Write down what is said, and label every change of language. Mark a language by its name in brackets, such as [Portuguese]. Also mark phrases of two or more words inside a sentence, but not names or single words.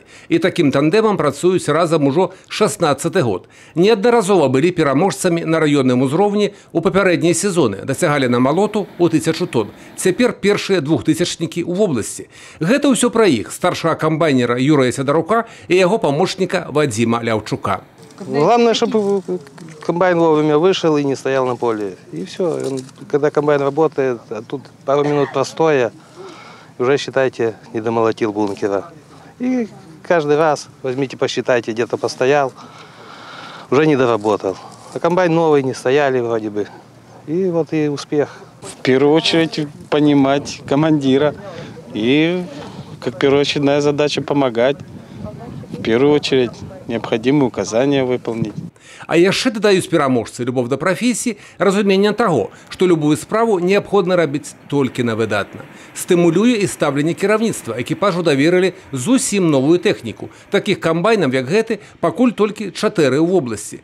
[Belarusian] І такім тандэмам працуюць разам ужо 16-ы год. Неаднаразова былі пераможцамі на раённым узроўні ў папярэднія сезоны, дасягалі на малоту ў 1000 тонн. Цяпер першыя двухтысячнікі ў вобласці. Гэта ўсё пра іх, старшага камбайнера Юрыя Сядарука і яго памочніка Вадзіма Ляўчука. [Russian] Главное, чтобы комбайн вовремя вышел и не стоял на поле. И все. Когда комбайн работает, а тут пару минут простоя, уже, считайте, не домолотил бункера. И каждый раз, возьмите, посчитайте, где-то постоял, уже не доработал. А комбайн новый, не стояли вроде бы. И вот и успех. В первую очередь понимать командира. И как первоочередная задача помогать. В первую очередь необходимые указания выполнить. [Belarusian] А яшчэ дадаюць пераможцы любоў да прафесіі, разуменне таго, што любую справу неабходна рабіць толькі на выдатна. Стымулюе і стаўленне кіраўніцтва. Экіпажу даверылі зусім новую тэхніку. Такіх камбайнаў, як гэты, пакуль толькі 4 ў вобласці.